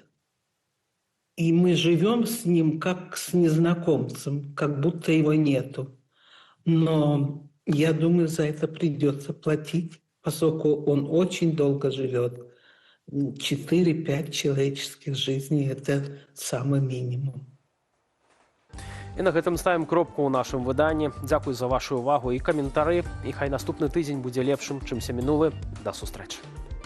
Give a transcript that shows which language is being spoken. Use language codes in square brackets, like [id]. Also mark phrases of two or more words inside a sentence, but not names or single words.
[ru] И мы живем с ним как с незнакомцем, как будто его нету. Но я думаю, за это придется платить, поскольку он очень долго живет. 4-5 человеческих жизней – это самый минимум. [be] І на гэтым ставім кропку ў нашым выданні. Дзякуй за вашу увагу і каментары. І хай наступны тыдзень будзе лепшым, чымся мінулы. Да сустрэчы.